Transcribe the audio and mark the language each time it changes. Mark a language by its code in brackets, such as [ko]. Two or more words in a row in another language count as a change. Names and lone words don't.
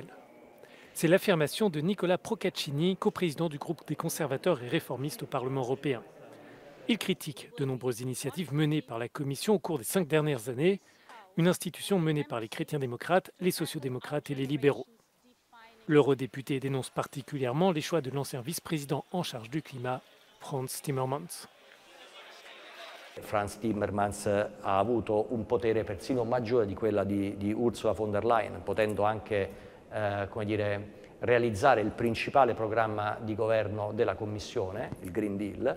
[fr] C'est l'affirmation de Nicola Procaccini, coprésident du groupe des conservateurs et réformistes au Parlement européen. Il critique de nombreuses initiatives menées par la Commission au cours des 5 dernières années, une institution menée par les chrétiens démocrates, les sociodémocrates et les libéraux. L'eurodéputé dénonce particulièrement les choix de l'ancien vice-président en charge du climat, Frans Timmermans. [it] Frans Timmermans ha avuto un potere persino maggiore di quella di Ursula von der Leyen, potendo anche come dire, realizzare il principale programma di governo della Commissione, il Green Deal.